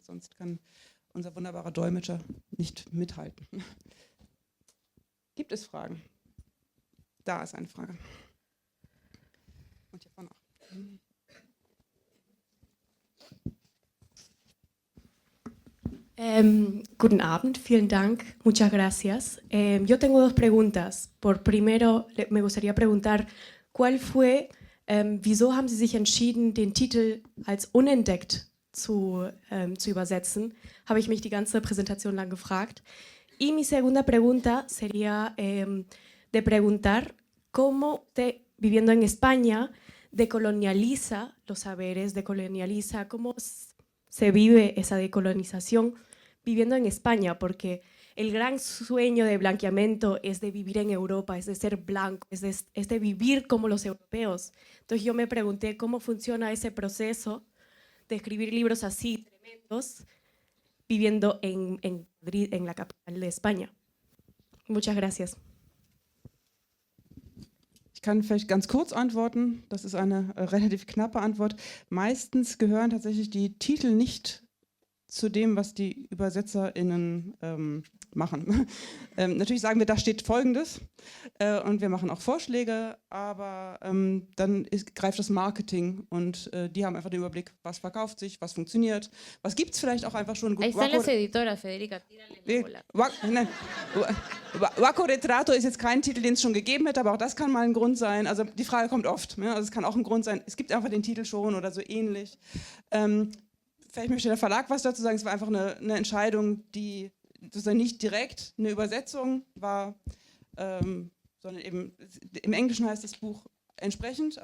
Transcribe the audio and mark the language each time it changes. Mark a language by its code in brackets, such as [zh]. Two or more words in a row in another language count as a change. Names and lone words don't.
[de] Sonst kann unser wunderbarer Dolmetscher nicht mithalten. Gibt es Fragen? Da ist eine Frage. Und hier vorne auch. Guten Abend, vielen Dank, [es] muchas gracias. Yo tengo dos preguntas. Primero, me gustaría preguntar, [de] wieso haben Sie sich entschieden, den Titel als unentdeckt zu übersetzen? Habe ich mich die ganze Präsentation lang gefragt. [es] Y mi segunda pregunta sería de preguntar cómo viviendo en España decolonializa los saberes, decolonializa cómo se vive esa decolonización viviendo en España, porque el gran sueño de blanqueamiento es de vivir en Europa, es de ser blanco, es de vivir como los europeos. Entonces yo me pregunté cómo funciona ese proceso de escribir libros así tremendos viviendo en Madrid, en la capital de España. Muchas gracias. [de] Ich kann vielleicht ganz kurz antworten. Das ist eine relativ knappe Antwort. Meistens gehören tatsächlich die Titel nicht zu dem, was die ÜbersetzerInnen machen. Natürlich sagen wir, da steht Folgendes und wir machen auch Vorschläge, aber dann greift das Marketing und die haben einfach den Überblick, was verkauft sich, was funktioniert, was gibt es vielleicht auch einfach schon. [es] Ahí están las editoras, Federica, tírale la bola. [de] Waco Retrato ist jetzt kein Titel, den es schon gegeben hätte, aber auch das kann mal ein Grund sein. Also die Frage kommt oft. Ne? Also es kann auch ein Grund sein, es gibt einfach den Titel schon oder so ähnlich. Vielleicht möchte der Verlag was dazu sagen. Es war einfach eine Entscheidung, die sozusagen nicht direkt eine Übersetzung war, sondern eben im Englischen heißt das Buch entsprechend.